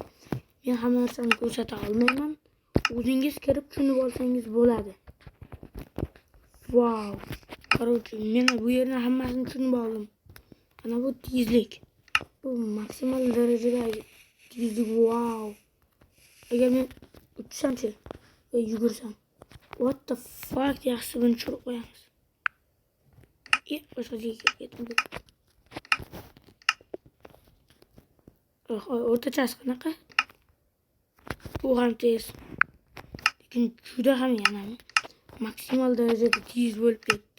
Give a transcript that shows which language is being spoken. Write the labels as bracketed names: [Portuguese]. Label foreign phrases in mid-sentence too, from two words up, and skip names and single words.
[Uzbek] Men hamma narsani ko'rsata olmayman. O'zingiz kirib tushunib olsangiz bo'ladi. Wow. Короче, men bu yerni hammasini tushunib oldim. Mana bu tezlik. Bu maksimal darajadagi tezlik. Wow. Agar men uchsam-chi va yugursam. [English] What the fuck? [Uzbek] Yaxshi buni tushirib qo'yamiz. Boshqa joyga ketdim. O'rtachasi qanaqa? Bu ham tez. Lekin juda ham yana maksimal darajada tez bo'lib ketdi.